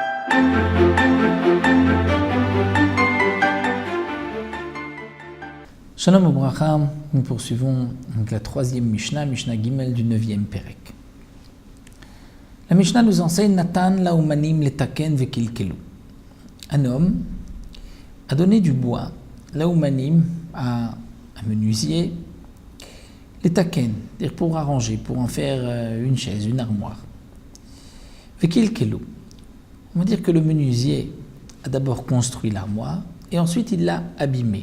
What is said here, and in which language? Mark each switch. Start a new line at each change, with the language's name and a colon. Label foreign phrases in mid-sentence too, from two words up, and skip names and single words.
Hebrew: שלום וברכה,
French: nous poursuivons donc la troisième Mishnah,
Hebrew: משנה ג
French: du 9e Perek. La Mishnah nous enseigne
Hebrew: נתן לאומנים לתקן וקלקלו.
French: Un homme a donné du bois, laumanim, à un menuisier, letaken, c'est-à-dire pour arranger, pour en faire une chaise, une armoire. Vekilkelu. On va dire que le menuisier a d'abord construit l'armoire et ensuite il l'a abîmée.